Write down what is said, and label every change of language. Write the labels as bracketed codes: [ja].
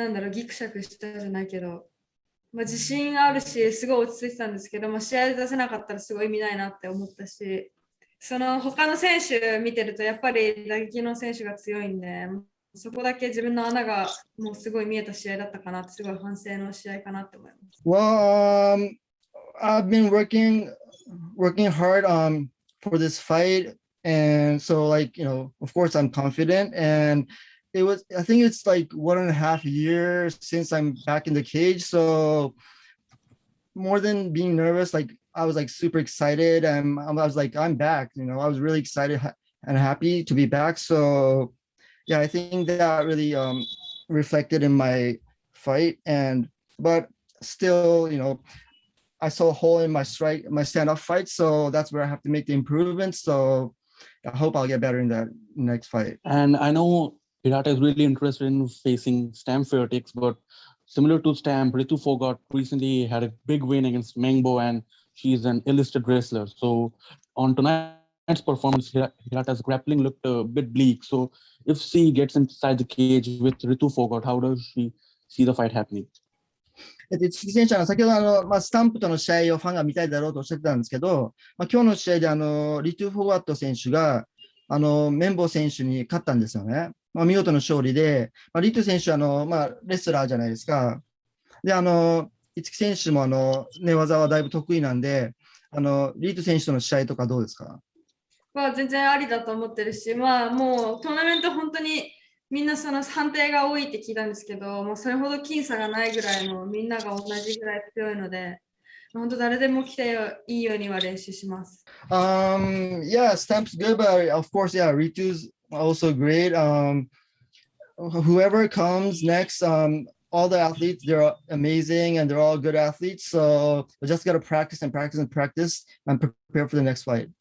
[ja] ギクシャクしたじゃないけど、自信あるし、すごい落ち着いてたんですけど、試合で出せなかったらすごい意味ないなって思ったし、他の選手見てると、やっぱり打撃の選手が強いんで、そこだけ自分の穴がもうすごい見えた試合だったかなって、すごい反省の試合かなって思います。 [en] Well, I've been working hard for this fight, and so of course I'm confident, and I think it's like 1.5 years since I'm back in the cage, so more than being nervous, I was super excited, and I was I'm back. I was really excited and happy to be back. So yeah, I think that really reflected in my fight, but still, I saw a hole in my stand-up fight, so that's where I have to make the improvements. So I hope I'll get better in that next fight. And I know Hirata is really interested in facing Stamp Fairtex, but similar to Stamp, Ritu Fogart recently had a big win against Mengbo, and she's an illustrated wrestler. So on tonight's performance, Hirata's grappling looked a bit bleak. So if she gets inside the cage with Ritu Fogart, how does she see the fight happening? [ja] 市木選手は先ほどスタンプとの試合をファンが見たいだろうとおっしゃってたんですけど、今日の試合でリトゥ・フォガット選手がメンボ選手に勝ったんですよね。見事な勝利で、リトゥ選手はレスラーじゃないですか。で、市木選手も寝技はだいぶ得意なんで、リトゥ選手との試合とかどうですか？全然ありだと思ってるし、もうトーナメント本当にみんな判定が多いって聞いたんですけど、もうそれほど僅差がないぐらいのみんなが同じぐらい強いので、本当誰でも来ていいようには練習します。 [en] Yeah, Stamp's good, but of course, yeah, Ritu's also great. Whoever comes next, all the athletes, they're amazing and they're all good athletes. So we just got to practice and practice and practice and prepare for the next fight.